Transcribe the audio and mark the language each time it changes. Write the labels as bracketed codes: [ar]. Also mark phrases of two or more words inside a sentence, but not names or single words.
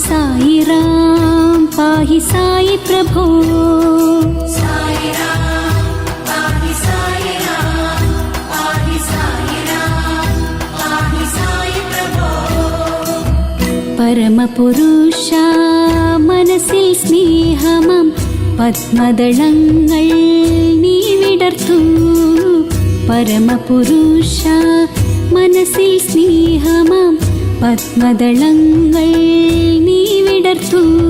[sa] साईराम पाहि साई प्रभो। साईराम पाहि साईराम पाहि साईराम पाहि साई प्रभो। [ml] परमपुरुषा മനസ്സിൽ സ്നേഹമം പത്മദളങ്ങൾ നീ വിടർത്തു. പരമപുരുഷ മനസ്സിൽ സ്നേഹമം പത്മദളങ്ങൾ നീ വിടർത്തു.